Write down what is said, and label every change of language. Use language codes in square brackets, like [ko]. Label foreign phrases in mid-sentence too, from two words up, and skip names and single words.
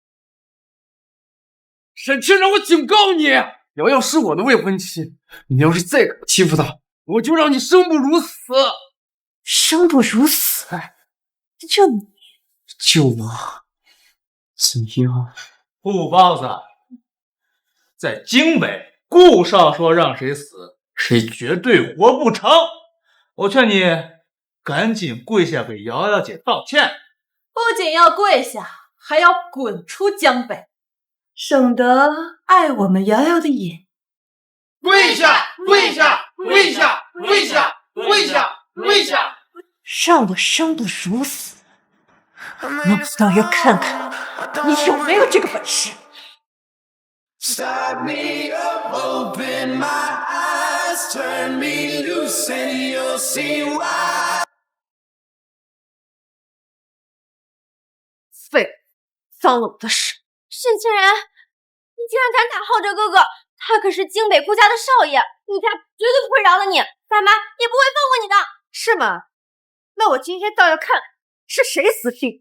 [zh] 沈清然，我警告你，瑶瑶是我的未婚妻，你要是再敢欺負她，我就讓你生不如死。生不如死？就你？就我？怎么樣？顾包子，在京北，顧少說讓誰死，誰絕對活不成。我勸你趕緊跪下給瑤瑤姐道歉，不僅要跪下，還要滾出江北，省得礙我們瑤瑤的眼。跪下！跪下！跪下！跪下！跪下！跪下！讓我生不如死，我不倒要看看你有沒有這個本事。 [en] Start me up, open my eyes, turn me loose and you'll see why. [zh] 废，脏了我的手！沈清然，你竟然敢打浩哲哥哥，他可是京北顾家的少爺，顾家絕對不會饒了你，爸媽也不會放過你的。是嗎？那我今天倒要看是誰死心。